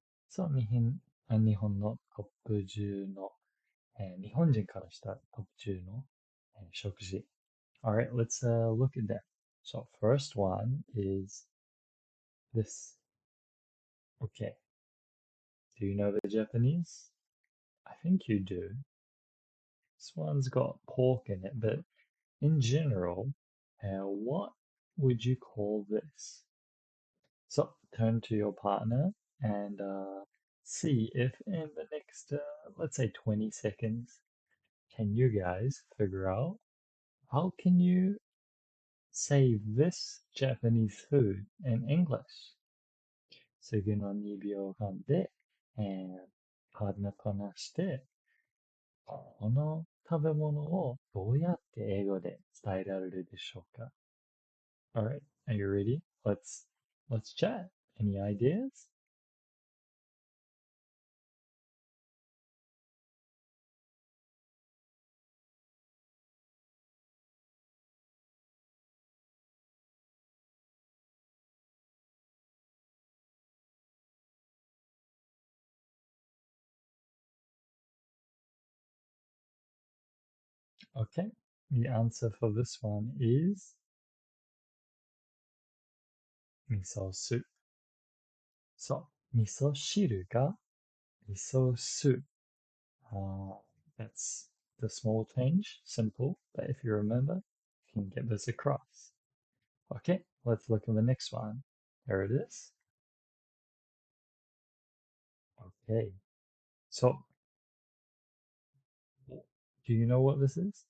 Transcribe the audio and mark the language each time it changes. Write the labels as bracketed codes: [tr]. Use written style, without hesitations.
[ja] So 日本のトップ10の、日本人からしたトップ10の、食事。 [en] Alright, let's look at that. So first one is this. Okay. Do you know the Japanese? I think you do. This one's got pork in it, but in general, what would you call this? So turn to your partner and see if in the next, let's say 20 seconds, can you guys figure out how can you say this Japanese food in English? [ja] 次の2秒間で、パートナーこなして、この食べ物をどうやって英語で伝えられるでしょうか？ [en] Alright, are you ready? Let's chat. Any ideas? Okay, the answer for this one is miso soup. [ja] So, 味噌汁が味噌soup. [en] That's the small change, simple, but if you remember, you can get this across. Okay, let's look at the next one. There it is. Okay, so do you know what this is?